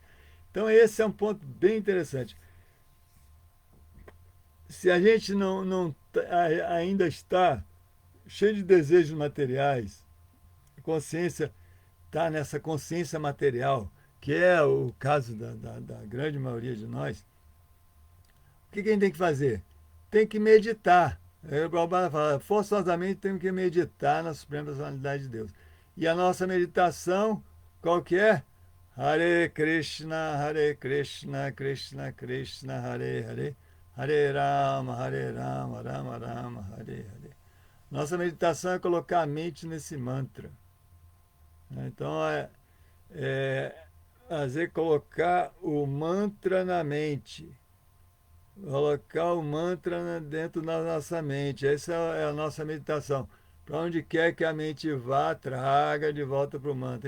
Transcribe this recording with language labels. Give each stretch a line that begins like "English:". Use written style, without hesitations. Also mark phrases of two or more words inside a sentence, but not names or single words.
Portuguese: Então, esse é um ponto bem interessante. Se a gente não ainda está cheio de desejos materiais, a consciência está nessa consciência material, que é o caso da grande maioria de nós, o que a gente tem que fazer? Tem que meditar. O Prabhupada fala, forçosamente temos que meditar na Suprema Personalidade de Deus. E a nossa meditação, qual que é?
Sanskrit: Hare Krishna, Krishna Krishna, Hare Hare, Hare Rama, Rama Rama, Hare Hare.
Portuguese: Nossa meditação é colocar a mente nesse mantra. Então, é fazer colocar o mantra na mente. Colocar o mantra dentro da nossa mente. Essa é a nossa meditação. Para onde quer que a mente vá, traga de volta para o mantra.